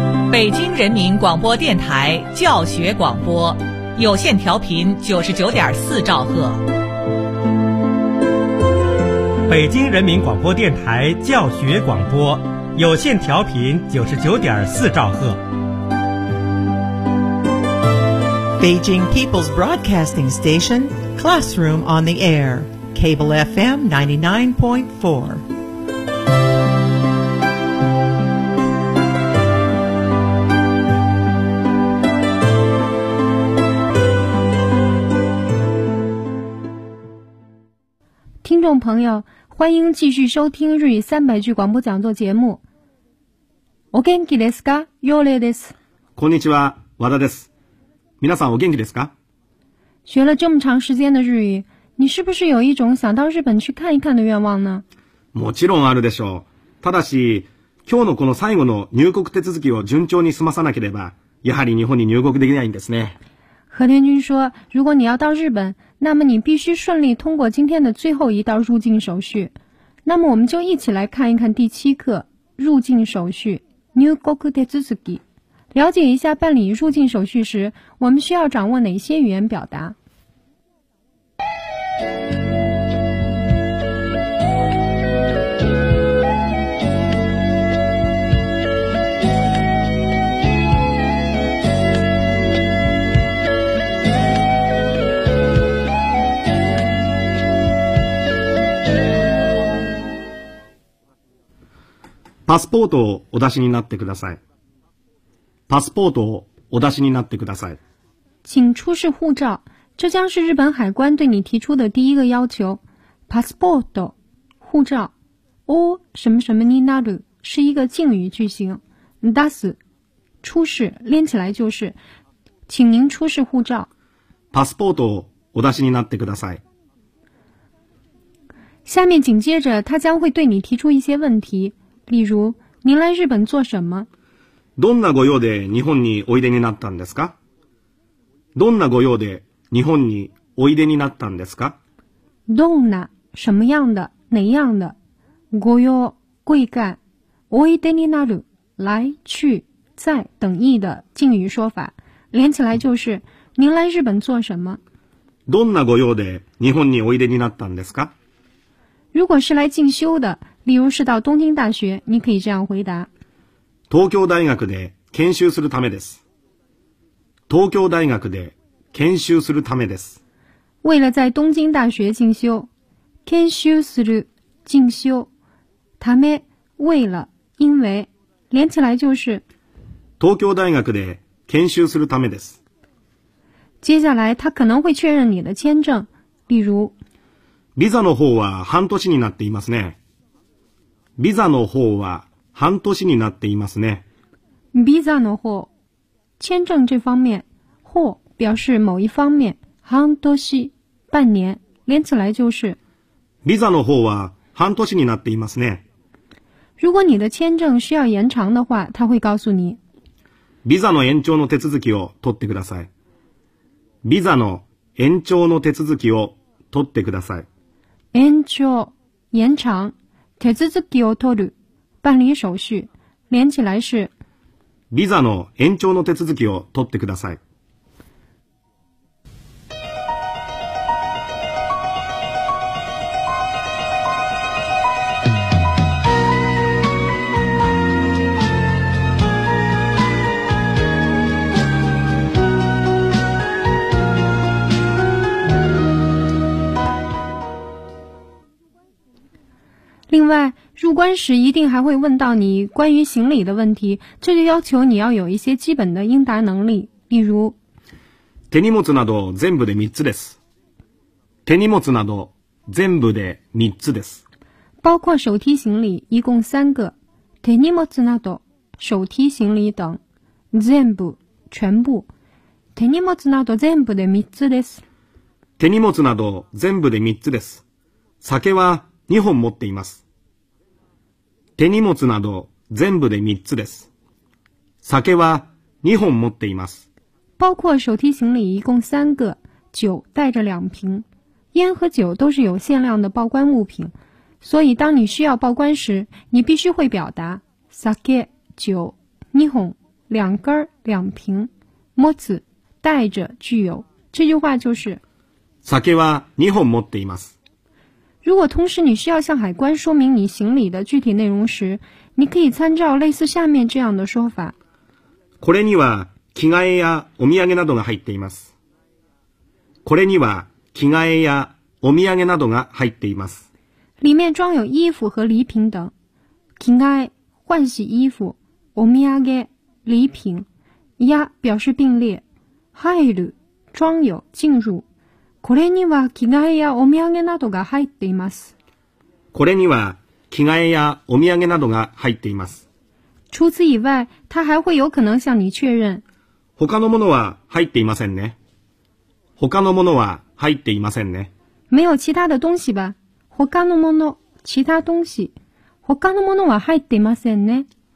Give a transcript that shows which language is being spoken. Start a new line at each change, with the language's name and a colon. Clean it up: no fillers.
Chinese: 北京人民广播电台教学广播，有线调频99.4兆赫。北京人民广播电台教学广播，有线调频99.4兆赫。
English: Beijing People's Broadcasting Station, Classroom on the Air, Cable FM 99.4. Listeners,
Chinese: 朋友，欢迎继续收听日语三百句广播讲座节目。
Japanese: お元気ですか？ヨレです。こんにちは、和田です。皆さんお元気ですか？
Chinese: 学了这么长时间的日语，你是不是有一种想到日本去看一看的愿望呢？
Japanese: もちろんあるでしょう。ただし、今日のこの最後の入国手続きを順調に済まさなければ、やはり日本に入国できないんですね。
Chinese: 和田君说，如果你要到日本，那么你必须顺利通过今天的最后一道入境手续。那么我们就一起来看一看第七课入境手续
Japanese: New Gokute Tsuki。
Chinese: 了解一下办理入境手续时我们需要掌握哪些语言表达。
Japanese: パスポートをお出しになってください。パスポートをお出しになってください。
Chinese: 请出示护照。这将是日本海关对你提出的第一个要求。パスポート、护照。お、什么什么になる、是一个敬语句型。出す、出示、连起来就是。请您出示护照。
Japanese: パスポートをお出しになってください。
Chinese: 下面紧接着他将会对你提出一些问题。例如，您来日本做什么？
Japanese: どんなご用で日本においでになったんですか？どんなご用で日本においでになったんですか？
Chinese: どんな什么样的哪样的ご用贵干おいでになる来去在等意的敬语说法，连起来就是您来日本做什么？
Japanese: どんなご用で日本においでになったんですか？
Chinese: 如果是来进修的。例如是到东京大学，你可以这样回答：
Japanese: 東京大学で研修するためです。東京大学で研修するためです。
Chinese: 为了在东京大学进修，研修する进修，ため为了因为，连起来就是
Japanese: 東京大学で研修するためです。
Chinese: 接下来他可能会确认你的签证，例如
Japanese: ビザの方は半年になっていますね。ビザの方は半年になっていますね。ビザの方、
Chinese: 签证这方面、方表示某一方面、半年、半年、连起来就是。
Japanese: ビザの方は半年になっていますね。
Chinese: 如果你的签证需要延长的话、他会告诉你。
Japanese: ビザの延長の手続きを取ってください。ビザの延長の手続きを取ってください。
Chinese: 延長、延長。手続きを取る、办理手续、连起来是。
Japanese: ビザの延長の手続きを取ってください。
Chinese: 另外，入关时一定还会问到你关于行李的问题，这就要求你要有一些基本的应答能力。例如，
Japanese: 手荷物など全部で三つです。手荷物など全部で三つです。
Chinese: 包括手提行李，一共三个。手荷物など手提行李等，全部全部。
Japanese: 手荷物など全部で三つです。手荷物など全部で三つです。酒は2本持っています。手荷物など全部で3つです。酒は2本持っています。
Chinese: 包括手提行李一共3个，酒带着两瓶。烟和酒都是有限量的报关物品，所以当你需要报关时，你必须会表达酒2本两根两瓶。持つ带着具有。这句话就是
Japanese: 酒は2本持っています。
Chinese: 如果同时你需要向海关说明你行李的具体内容时，你可以参照类似下面这样的说法。
Japanese: これには着替えやお土産などが入っています。これには着替えやお土産などが入っています。
Chinese: 里面装有衣服和礼品等。着替え换洗衣服。お土産礼品。や表示并列。入る装有进入。
Japanese: これには着替えやお土産などが入っています。これには着替えやお土産などが入っています。
Chinese: 除此以外、他还会有可能向你确认。
Japanese: 他のものは入っていませんね。他のものは入っていませんね。
Chinese: 没有其他的东西吧。
Japanese: 他のもの、
Chinese: 其他东西。
Japanese: 他のものは入っていませんね。